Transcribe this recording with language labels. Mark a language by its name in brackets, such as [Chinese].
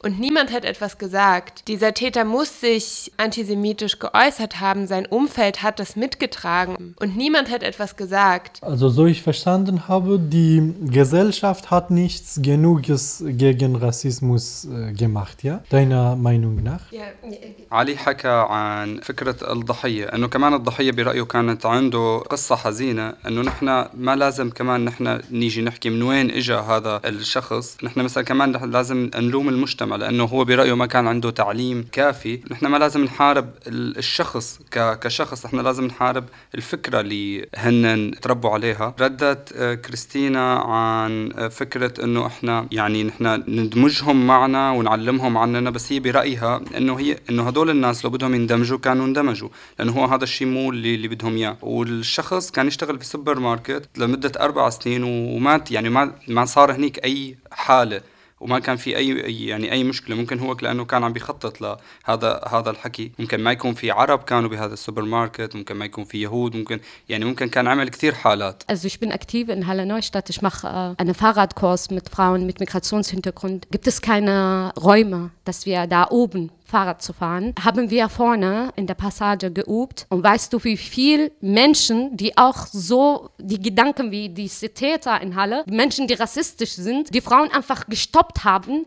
[German] Und niemand hat etwas gesagt. Dieser Täter muss sich antisemitisch geäußert haben. Sein Umfeld hat das mitgetragen. Und niemand hat etwas gesagt. Also so ich verstanden habe, die Gesellschaft hat nichts Genuges gegen Rassismus gemacht, ja? Deiner Meinung nach? [Arabic] Ali حكى عن فكرة الضحية أنه كمان الضحية برأيه كانت عنده قصة حزينة أنه نحنا ما لازم كمان نحنا نيجي نحكي من وين إجا هذا الشخص نحنا مثلا كمان لازم نلوم المجتمع لأنه هو برأيه ما كان عنده تعليم كافي نحنا ما لازم نحارب الشخص كشخص نحنا لازم نحارب الفكرة اللي هن تربوا عليها ردت كريستينا عن فكرة أنه إحنا يعني نحنا ندمجهم معنا ونعلمهم عننا بس هي برأيها أنه هي أنه هدول الناس لو بدهم يندمجوا كانوا اندمجوا لأنه هو هذا الشيء مو اللي بدهم إياه والشخص كان يشتغل في سوبر ماركت لمدة 4 سنين ومات يعني ما صار هنيك أي حالة وما كان في أي مشكلة ممكن هو لأنه كان عم بيخطط لهذا الحكي ممكن ما يكون في عرب كانوا بهذا السوبر ماركت ممكن ما يكون في يهود ممكن يعني ممكن كان عمل كثير حالات. [German] Also ich bin aktiv in Halle Neustadt. Ich mache einen Fahrradkurs mit Frauen mit Migrationshintergrund. Gibt es keine Räume, dass wir da oben Fahrrad zu fahren, haben wir vorne in der Passage geübt. Und weißt du, wie viele Menschen, die auch so die Gedanken wie diese Täter in Halle, Menschen, die rassistisch sind, die Frauen einfach gestoppt haben.